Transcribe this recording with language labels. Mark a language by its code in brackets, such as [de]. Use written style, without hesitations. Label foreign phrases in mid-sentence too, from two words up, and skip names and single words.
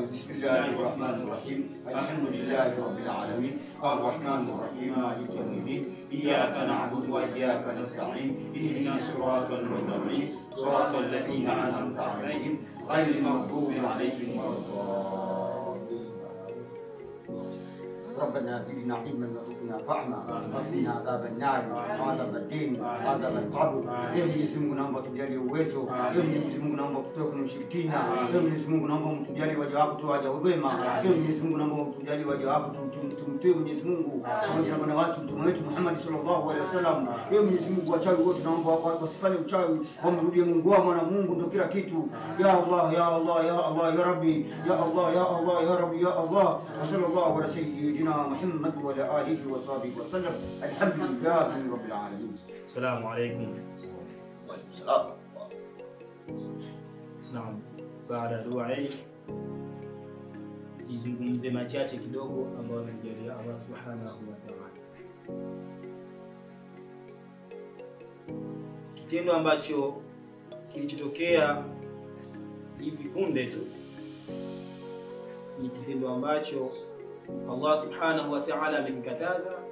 [ar] بسم الله الرحمن الرحيم الحمد لله رب العالمين الرحمن الرحيم مالك يوم الدين إياك نعبد وإياك نستعين اهدنا الصراط المستقيم صراط الذين أنعمت عليهم غير المغضوب عليهم ولا الضالين. ربنا زدنا علما وارزقنا فهما وقنا عذاب النار وعذاب الدين وعذاب القبر. [sw] Ee Mwenyezi Mungu naomba tujalie uwezo. Ee Mwenyezi Mungu naomba tutoe kwenye ushirikina. Ee Mwenyezi Mungu naomba mtujalie waja wako tu waja wema. Ee Mwenyezi Mungu naomba mtujalie waja wako tumtii Mwenyezi Mungu pamoja na bwana wake mtume wetu Muhammad [ar] صلى الله عليه وسلم. [sw] Ee Mwenyezi Mungu wachawi wote naomba wasifanye uchawi, wamrudie Mungu wao, na Mungu ndio kila kitu. [ar] يا الله يا الله يا الله يا رب يا الله يا الله يا رب يا الله. وصلى الله على سيدنا محمد وعلى آله وصحبه وسلم. الحمد لله رب العالمين. السلام عليكم. [sw] Naam, baada ya dua hii nizungumze machache kidogo ambayo amenijalia Allah [ar] سبحانه وتعالى. [sw] Kitendo ambacho kilichotokea hivi punde tu ni kitendo ambacho Allah [ar] سبحانه وتعالى [sw] amekataza,